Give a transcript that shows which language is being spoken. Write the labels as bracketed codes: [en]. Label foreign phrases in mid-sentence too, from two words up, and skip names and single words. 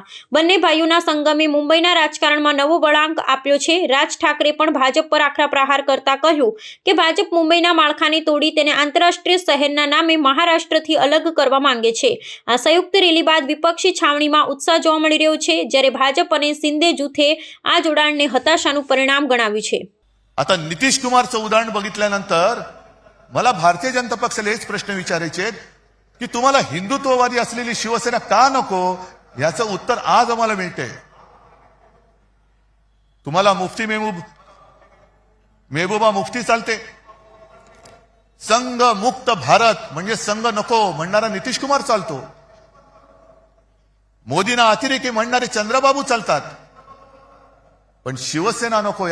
[gu] બંને ભાઈઓના સંગમે મુંબઈના રાજકારણમાં નવો વળાંક આપ્યો છે। રાજ ઠાકરે પણ ભાજપ પર આકરા પ્રહાર કરતા કહ્યું કે ભાજપ મુંબઈના માળખાને તોડી તેને આંતરરાષ્ટ્રીય શહેરના નામે મહારાષ્ટ્રથી અલગ કરવા માંગે છે। આ સંયુક્ત રેલી બાદ વિપક્ષી છાવણીમાં ઉત્સાહ જોવા મળી રહ્યો છે, જ્યારે ભાજપ અને शिंदे जूथे આ જોડાણને હતાશાનું પરિણામ ગણાવ્યું છે। [mr] आता नितीश कुमारचं उदाहरण बघितल्यानंतर मला भारतीय जनता पक्षाला हेच प्रश्न विचारायचे आहेत की तुम्हाला हिंदुत्ववादी असलेली शिवसेना का नको, याचं उत्तर आज आम्हाला मिळते। तुम्हाला मुफ्ती मेहबूबा मुफ्ती चालते, संघ मुक्त भारत म्हणजे संघ नको म्हणणारा नितीश कुमार चालतो, मोदींना अतिरेकी म्हणणारे चंद्रबाबू चालतात, पण शिवसेना नको।